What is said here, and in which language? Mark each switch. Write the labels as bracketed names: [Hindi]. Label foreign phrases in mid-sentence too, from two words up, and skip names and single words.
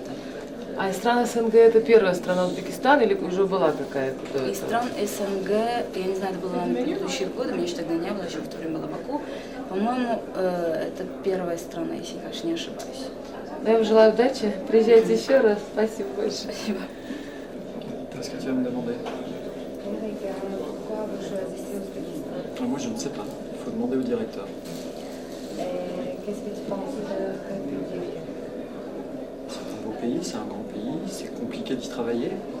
[Russian] А из стран СНГ это первая страна Узбекистан или уже была какая-то? Из стран СНГ, я не знаю, это было, наверное, предыдущие годы, меня еще тогда не было, еще в то время была Баку. По-моему, это первая страна, если я, конечно, не ошибаюсь. Я вам желаю удачи. Приезжайте еще раз. Спасибо большое. Спасибо. [French] Qu'est-ce que tu vas me demander? Moi, je ne sais pas. Il faut demander au directeur. Qu'est-ce que tu penses de C'est un beau pays, c'est un grand pays, c'est compliqué d'y travailler.